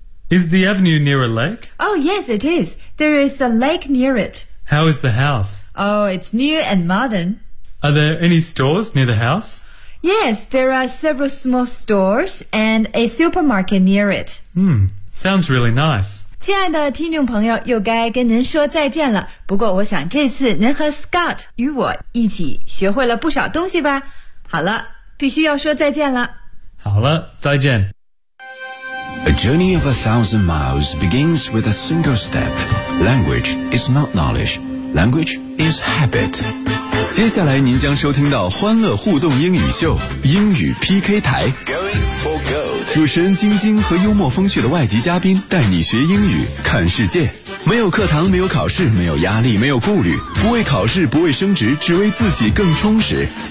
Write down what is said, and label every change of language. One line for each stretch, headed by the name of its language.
English: Is the avenue near a lake? Oh, yes, it is. There is a lake near it. How is the house? Oh, it's new and modern. Are there any stores near the house? Yes, there are several small stores and a supermarket near it. Sounds really nice.
Chinese: 亲爱的听众朋友，又该跟您说再见了。不过我想这次您和 Scott 与我一起学会了不少东西吧。好了，必须要说再见了。好了，再见。
English: A journey of 1,000 miles begins with a single step. Language is not knowledge. Language is habit.
Chinese: 接下来您将收听到欢乐互动英语秀英语 PK 台
English: Going for gold.
Chinese: 主持人晶晶和幽默风趣的外籍嘉宾带你学英语看世界，没有课堂，没有考试，没有压力，没有顾虑，不为考试，不为升职，只为自己更充实。